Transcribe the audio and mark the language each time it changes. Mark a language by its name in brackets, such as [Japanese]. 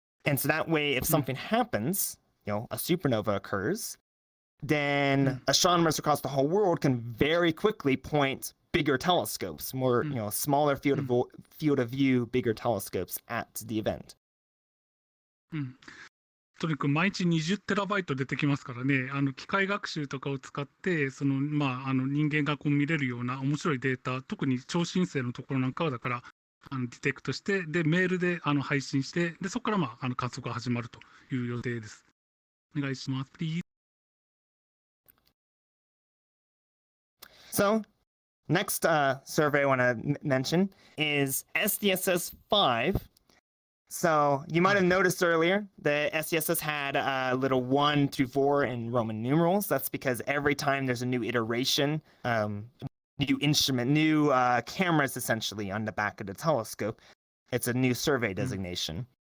[English] And so that way, if something happens, a supernova occurs, then astronomers across the whole world can very quickly point bigger telescopes, more, smaller field of view, bigger telescopes at the event. [Japanese] とにかく毎日20テラバイト出てきますからね、機械学習とかを使って、人間が見れるような面白いデータ、特に超新星のところなんかは、だから、ディテクトして、で、メールで配信して、で、そこから観測が始まるという予定です。お願いします。 [English] Please. So, next survey I want to mention is SDSS 5. So you might have noticed earlier the SDSS had a little 1 through 4 in Roman numerals. That's because every time there's a new iteration, new instrument, new cameras essentially on the back of the telescope, it's a new survey designation.